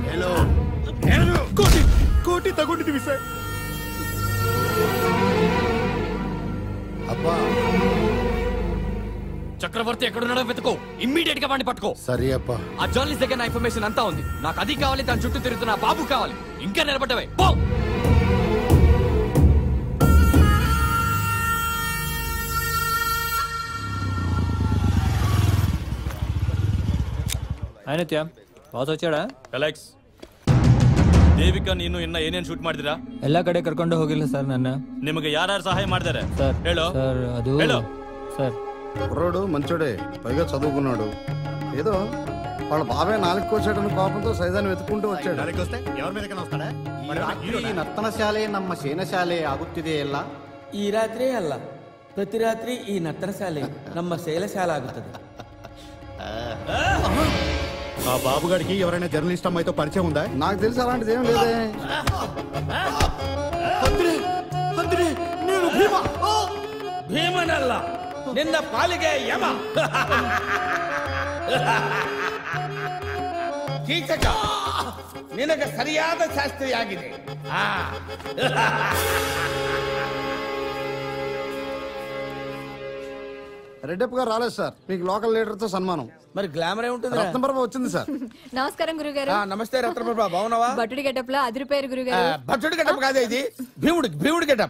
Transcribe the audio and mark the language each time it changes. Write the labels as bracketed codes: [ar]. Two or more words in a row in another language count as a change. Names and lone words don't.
[te] కోటి తగుంటుంది సార్. అప్పా చక్రవర్తి ఎక్కడున్నాడో వెతుకో, ఇమ్మీడియట్ గా వాడిని పట్టుకో. సరే అప్పా. ఆ జర్నలిస్ట్ దగ్గర నా ఇన్ఫర్మేషన్ అంతా ఉంది. నాకు అది కావాలి, దాని చుట్టూ తిరుగుతున్న బాబు కావాలి. ఇంకా నిలబడ్డవే పో. ನಿತ್ಯ ಬಾಸ್ వచ్చాడా? [kn] ಅಲೆಕ್ಸ್ ದೇವಿಕಾ ನೀನು ಇನ್ನ ಏನೇನ್ ಶೂಟ್ ಮಾಡಿದಿರಾ? ಎಲ್ಲ ಕಡೆ ಕರ್ಕೊಂಡು ಹೋಗಿಲ್ಲ ಸರ್ ನನ್ನ. ನಿಮಗೆ ಯಾರು ಸಹಾಯ ಮಾಡಿದ್ದಾರೆ ಸರ್? ಹೇಳು ಸರ್ ಅದು ಸರ್ [te] కుర్రోడు మంచోడే, పైగా చదువుకున్నాడు. ఏదో వాళ్ళ బాబాయ్ నాలుగు కోసాడని కోపంతో సైదాన్ని వెతుక్కుంటూ వచ్చాడు. [kn] ಈ ನರ್ತನ ಶಾಲೆ ನಮ್ಮ ಸೇನಾ ಶಾಲೆ ಆಗುತ್ತಿದೆ ಎಲ್ಲ. ಈ ರಾತ್ರಿ ಅಲ್ಲ, ಪ್ರತಿ ರಾತ್ರಿ ಈ ನರ್ತನ ಶಾಲೆ ನಮ್ಮ ಶೈಲ ಶಾಲೆ ಆಗುತ್ತದೆ. [te] ఆ బాబుగాడికి ఎవరైనా జర్నలిస్ట్ అమ్మాయితో పరిచయం ఉందా? నాకు తెలిసి అలాంటిది ఏం లేదే. [kn] ಭೀಮನಲ್ಲ, ನಿನ್ನ ಪಾಲಿಗೆ ಯಮ. ಕೀಚಕ ನಿನಗೆ ಸರಿಯಾದ ಶಾಸ್ತ್ರಿಯಾಗಿದೆ. [te] రెడ్డప్ప గారు రాలేదు సార్, మీకు [en] local leader [te] తో సన్మానం. మరి గ్లామర్ ఏముంటుంది? రత్నప్రభ వచ్చింది సార్. నమస్కారం గురుగారు. నమస్తే రత్నప్రభ, బాగున్నావా? బట్టుడి గెటప్ లో అదిరిపోయారు గురుగారు. భట్టుడి గెటప్ కాదే ఇది, భీముడి గెటప్.